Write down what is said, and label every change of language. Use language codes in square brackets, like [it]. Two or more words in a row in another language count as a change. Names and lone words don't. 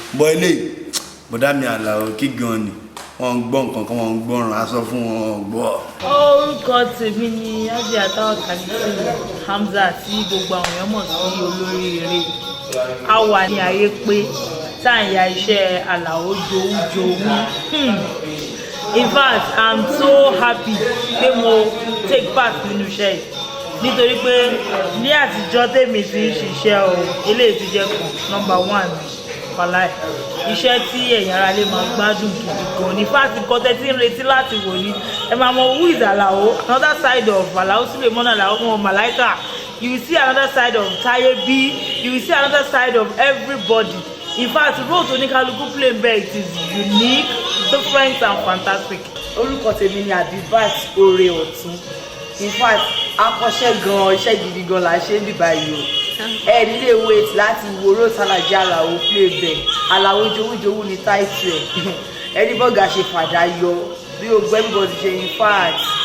[yo] Bọ́ eléyìí, bọ̀dá mi Àlàó, kí gan ni? Wọ́n ń gbọ́ nǹkan kan, wọ́n ń gbọ́ràn, a sọ fún wọn, wọ́n ń gbọ́. Orúkọ tèmi ni Hajiya Tawakkality Hamzat, tí gbogbo àwọn èèyàn mọ̀ sí Olóríire. A wà ní ayé pé tá à ń ya iṣẹ́ Àlàó Jowú Jowú. [en] Hmm. In fact, I'm so happy [yo] pé mo [en] take part [yo] nínú iṣẹ́ yìí. Nítorí pé ní àtijọ́ tèmi ti ń ṣiṣẹ́ o, eléyìí ti jẹ́ kan, [en] number one [yo] ni, wàláì. Iṣẹ́ tí ẹ̀yin ará lè máa gbádùn gidi gan ni. [en] In fact, [yo] nǹkan tẹ́ ti ń retí láti wò ni. Ẹ máa mọ [en] who is Alao, another side of Alao Suleiman Alao, ọmọ Malaika. You will see another side of Taye B. You will see another side of everybody. In fact, [yo] role tó ní kálukú play bẹ́ẹ̀, [en] it is unique, different and fantastic. [yo] Orúkọ tèmi ni Abibat Ore Ọ̀tún. [en] In fact, [yo] a kọ́ṣẹ́ gan-an, iṣẹ́ gidi gan-an là ń ṣe níbí báyìí o. Ẹ ní lè wait láti wo role tí Alhaji Alao play bẹ́ẹ̀. Alao Jowú Jowú ni title ẹ̀. Ẹ ní bọ́gà ṣe fàdá yọ, bí o gbọ́ everybody ṣe, [en] in fact.